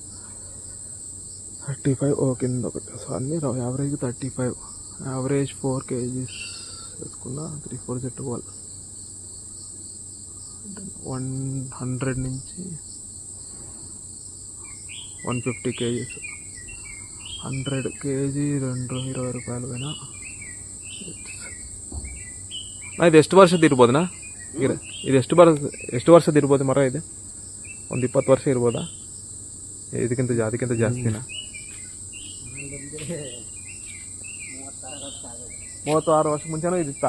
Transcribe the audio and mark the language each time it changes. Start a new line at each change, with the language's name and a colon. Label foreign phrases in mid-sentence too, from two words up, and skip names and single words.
Telugu: 35 ఓ కింద ఒకటి. సో అన్నీ యావరేజ్ 35. యావరేజ్ 4 kgs వేసుకున్న 3, 4 జట్టు వాళ్ళు 100 నుంచి 150 kgs.
Kannada: 100 kg 20 ರೂಪಾಯಿ ಪೈನ. ಇದು ಎಷ್ಟು ವರ್ಷದ ಇರ್ಬೋದನಾ? ಇದು ಎಷ್ಟು ವರ್ಷದ ಇರ್ಬೋದು ಮರ? ಇದೆ ಒಂದು 20 ವರ್ಷ ಇರ್ಬೋದಾ? ಅದಕ್ಕಿಂತ ಜಾಸ್ತಿನಾ? 36 ವರ್ಷ ಮುಂಚೆನೂ ಇದಿತ್ತಾ?